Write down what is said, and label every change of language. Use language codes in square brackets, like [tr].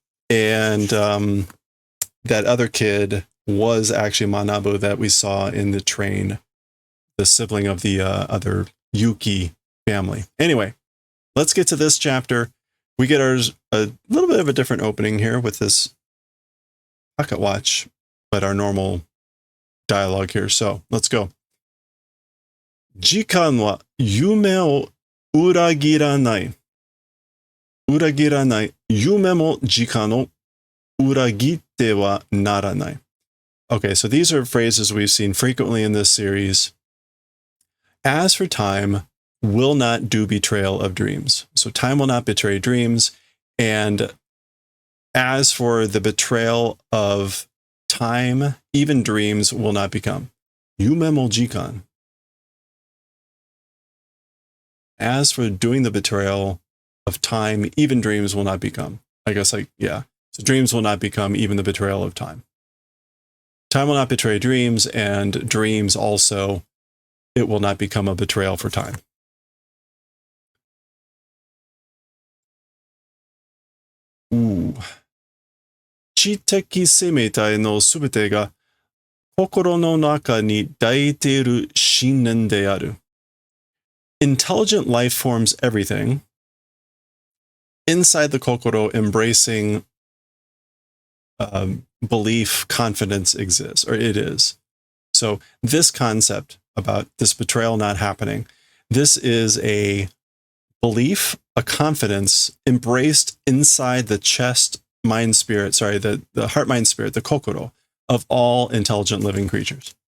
[en] And that other kid was actually Manabu that we saw in the train, the sibling of the other Yuki family. Anyway, let's get to this chapter. We get ours a little bit of a different opening here with this pocket watch, but our normal dialogue here. So let's go. [ja] 時間は夢を裏切らない。裏切らない。夢も時間を裏切ってはならない。 [en] Okay, so these are phrases we've seen frequently in this series. As for time, will not do betrayal of dreams. So time will not betray dreams. And as for the betrayal of time, even dreams will not become. [ja] 夢も時間. [en] As for doing the betrayal of time, even dreams will not become. I guess So dreams will not become even the betrayal of time. Time will not betray dreams, and dreams also, it will not become a betrayal for time. Ooh. [ja] 知的生命体のすべてが心の中に抱いている信念である。 [en] Intelligent life forms everything. Inside the kokoro, embracing belief, confidence exists, or it is. So this concept about this betrayal not happening, this is a belief, a confidence embraced inside the chest, mind, spirit, the heart, mind, spirit, the kokoro of all intelligent living creatures.